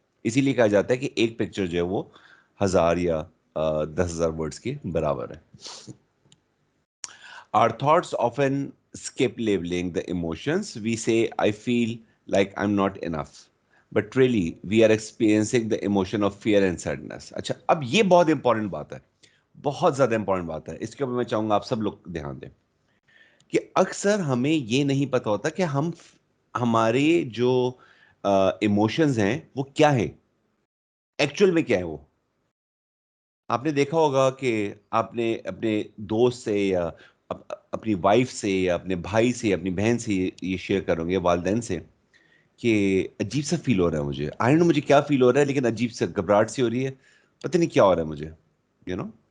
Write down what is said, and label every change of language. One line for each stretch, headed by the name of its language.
Urdu: اسی لیے کہا جاتا ہے کہ ایک پکچر جو ہے وہ 1000 یا 10,000 ورڈز کے برابر ہے.
English: Our thoughts often skip labeling the emotions. We say, I feel like I'm not enough. But really, we are experiencing the emotion of fear and sadness.
Urdu: اچھا, اب یہ بہت امپورٹنٹ بات ہے, بہت زیادہ امپورٹنٹ بات ہے, اس کے اوپر میں چاہوں گا آپ سب لوگ دھیان دیں کہ اکثر ہمیں یہ نہیں پتا ہوتا کہ ہمارے جو ایموشنز ہیں وہ کیا ہے, ایکچوئل میں کیا ہے. وہ آپ نے دیکھا ہوگا کہ آپ نے اپنے دوست سے یا اپنی وائف سے یا اپنے بھائی سے اپنی بہن سے یہ شیئر کرو گے, والدین سے, کہ عجیب سا فیل ہو رہا ہے مجھے,
English: I don't know
Urdu: مجھے کیا فیل ہو رہا ہے, لیکن عجیب سے گھبراہٹ سی ہو رہی ہے, پتہ نہیں کیا ہو رہا ہے مجھے,
English: You know.